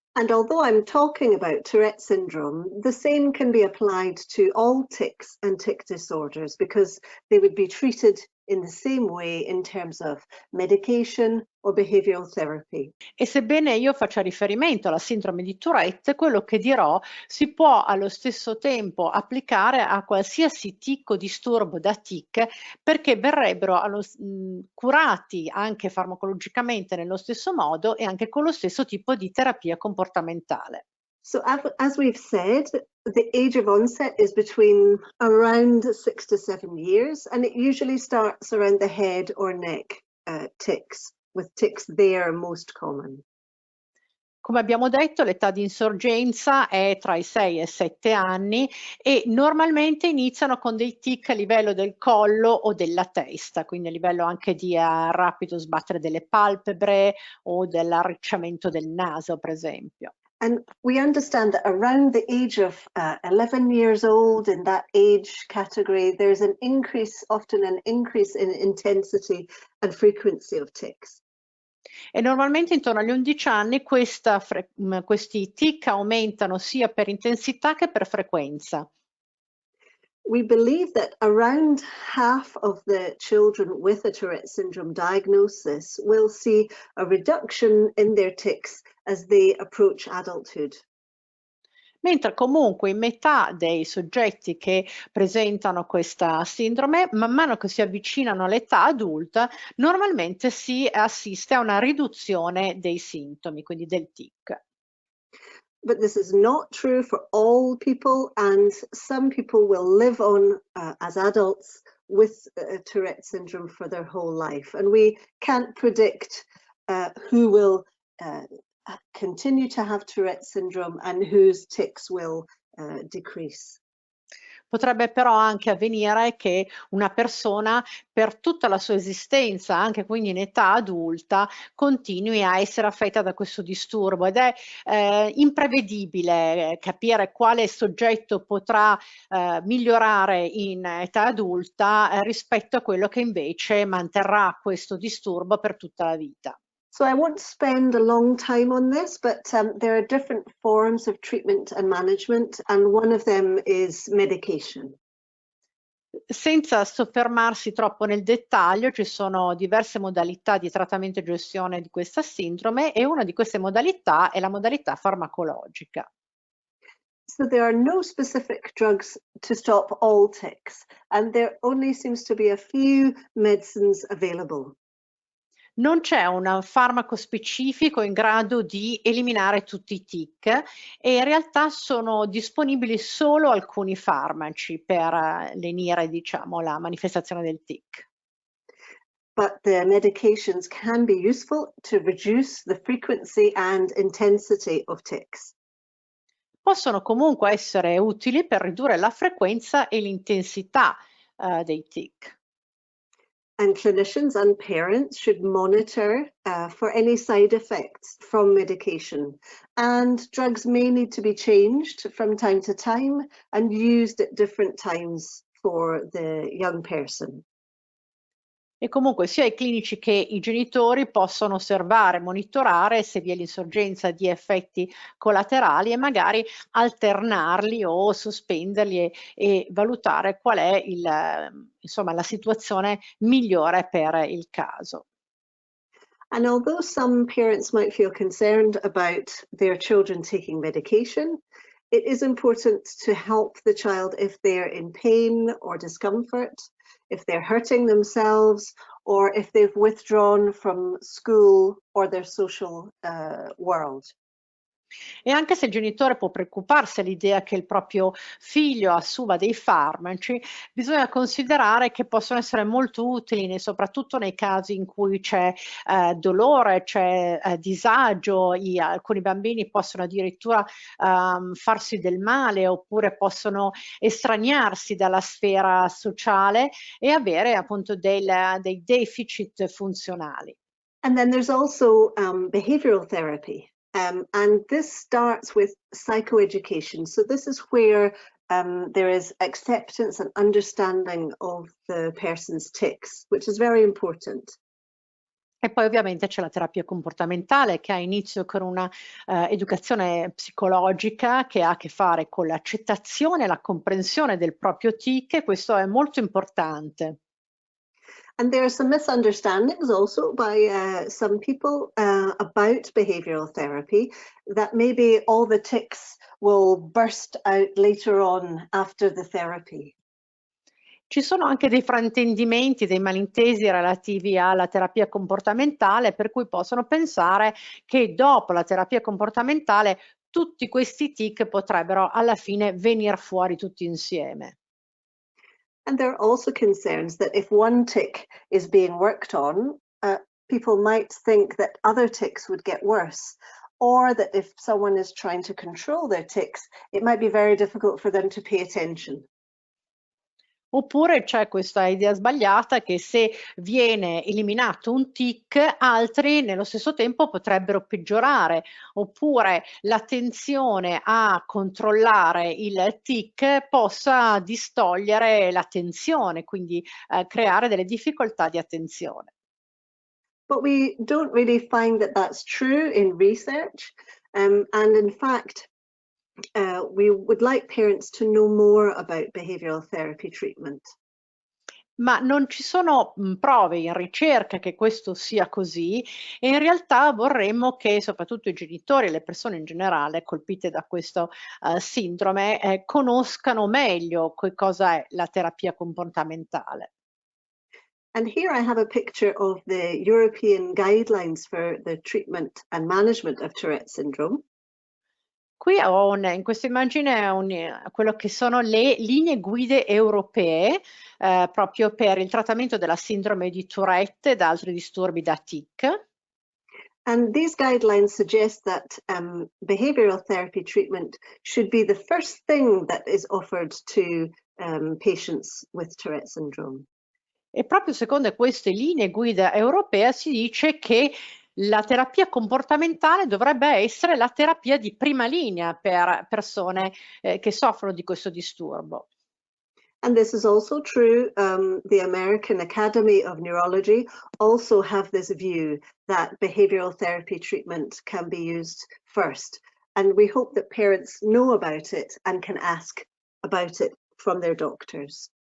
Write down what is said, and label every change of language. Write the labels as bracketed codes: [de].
[en] And although I'm talking about Tourette syndrome, the same can be applied to all tics and tic disorders because they would be treated in the same way in terms of medication or behavioral therapy. [it] E sebbene io faccia riferimento alla sindrome di Tourette, quello che dirò si può allo stesso tempo applicare a qualsiasi tic o disturbo da tic, perché verrebbero curati anche farmacologicamente nello stesso modo e anche con lo stesso tipo di terapia comportamentale. [en] So as we've said, the age of onset is between around 6 to 7 years, and it usually starts around the head or neck tics, with tics there most common. [it] Come abbiamo detto, l'età di insorgenza è tra i 6 e 7 anni e normalmente iniziano con dei tic a livello del collo o della testa, quindi a livello anche di rapido sbattere delle palpebre o dell'arricciamento del naso, per esempio. [en] And we understand that around the age of 11 years old, in that age category, there's often an increase in intensity and frequency of tics. [it] E normalmente intorno agli 11 anni questi tic aumentano sia per intensità che per frequenza. [en] We believe that around half of the children with a Tourette syndrome diagnosis will see a reduction in their tics as they approach adulthood. [it] Mentre comunque in metà dei soggetti che presentano questa sindrome, man mano che si avvicinano all'età adulta, normalmente si assiste a una riduzione dei sintomi, quindi del tic. [en] But this is not true for all people, and some people will live on as adults with Tourette syndrome for their whole life. And we can't predict who will continue to have Tourette syndrome and whose tics will decrease. [it] Potrebbe però anche avvenire che una persona per tutta la sua esistenza, anche quindi in età adulta, continui a essere affetta da questo disturbo ed è imprevedibile capire quale soggetto potrà migliorare in età adulta rispetto a quello che invece manterrà questo disturbo per tutta la vita. [en] So I won't spend a long time on this, but there are different forms of treatment and management, and one of them is medication. [it] Senza soffermarsi troppo nel dettaglio, ci sono diverse modalità di trattamento e gestione di questa sindrome e una di queste modalità è la modalità farmacologica. [en] So there are no specific drugs to stop all tics, and there only seems to be a few medicines available. [it] Non c'è un farmaco specifico in grado di eliminare tutti i tic e in realtà sono disponibili solo alcuni farmaci per lenire, diciamo, la manifestazione del tic. [en] But the medications can be useful to reduce the frequency and intensity of tics. [it] Possono comunque essere utili per ridurre la frequenza e l'intensità dei tic. [en] And clinicians and parents should monitor for any side effects from medication. And drugs may need to be changed from time to time and used at different times for the young person. [it] E comunque sia i clinici che i genitori possono osservare, monitorare se vi è l'insorgenza di effetti collaterali e magari alternarli o sospenderli e valutare qual è insomma, la situazione migliore per il caso. [en] And although some parents might feel concerned about their children taking medication, it is important to help the child if they're in pain or discomfort, if they're hurting themselves, or if they've withdrawn from school or their social world. [it] E anche se il genitore può preoccuparsi all'idea che il proprio figlio assuma dei farmaci, bisogna considerare che possono essere molto utili, soprattutto nei casi in cui c'è dolore, c'è disagio, alcuni bambini possono addirittura farsi del male oppure possono estraniarsi dalla sfera sociale e avere appunto dei deficit funzionali. [en] And then there's also behavioral therapy. And this starts with psychoeducation. So this is where there is acceptance and understanding of the person's tics, which is very important. [it] E poi ovviamente c'è la terapia comportamentale che ha inizio con una educazione psicologica che ha a che fare con l'accettazione e la comprensione del proprio tic, e questo è molto importante. [en] And there are some misunderstandings also by some people about behavioral therapy, that maybe all the tics will burst out later on after the therapy. [it] Ci sono anche dei fraintendimenti, dei malintesi relativi alla terapia comportamentale, per cui possono pensare che dopo la terapia comportamentale tutti questi tic potrebbero alla fine venir fuori tutti insieme. [en] And there are also concerns that if one tic is being worked on, people might think that other tics would get worse, or that if someone is trying to control their tics, it might be very difficult for them to pay attention. [it] Oppure c'è questa idea sbagliata che se viene eliminato un tic, altri nello stesso tempo potrebbero peggiorare, oppure l'attenzione a controllare il tic possa distogliere l'attenzione, quindi creare delle difficoltà di attenzione. [en] But we don't really find that that's true in research. And in fact, we would like parents to know more about behavioral therapy treatment. [it] Ma non ci sono prove in ricerca che questo sia così, e in realtà vorremmo che soprattutto i genitori e le persone in generale colpite da questo sindrome conoscano meglio che cosa è la terapia comportamentale. [en] And here I have a picture of the European guidelines for the treatment and management of Tourette syndrome. [it] Qui ho in questa immagine quello che sono le linee guide europee proprio per il trattamento della sindrome di Tourette ed altri disturbi da tic. [en] And these guidelines suggest that behavioral therapy treatment should be the first thing that is offered to patients with Tourette syndrome. [it] E proprio secondo queste linee guida europee si dice che la terapia comportamentale dovrebbe essere la terapia di prima linea per persone che soffrono di questo disturbo. [en] And this is also true. The American Academy of Neurology also have this view that behavioral therapy treatment can be used first. And we hope that parents know about it and can ask about it from their doctors.